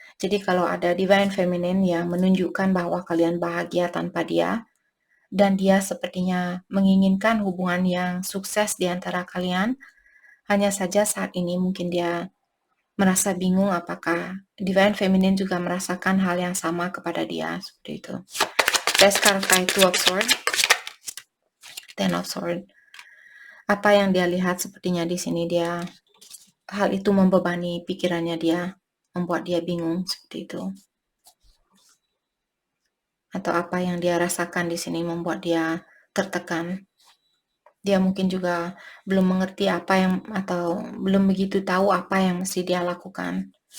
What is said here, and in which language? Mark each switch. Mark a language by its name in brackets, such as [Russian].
[Indonesian] Jadi kalau ada divine feminine yang menunjukkan bahwa kalian bahagia tanpa dia, dan dia sepertinya menginginkan hubungan yang sukses di antara kalian, hanya saja saat ini mungkin dia merasa bingung apakah divine feminine juga merasakan hal yang sama kepada dia, seperti itu. [English] Let's clarify Two of Swords, Ten of Swords. [Indonesian] Apa yang dia lihat sepertinya di sini dia hal itu membebani pikirannya dia, membuat dia bingung seperti itu. Atau apa yang dia rasakan di sini membuat dia tertekan. Dia mungkin juga belum mengerti apa yang atau belum begitu tahu apa yang mesti dia lakukan.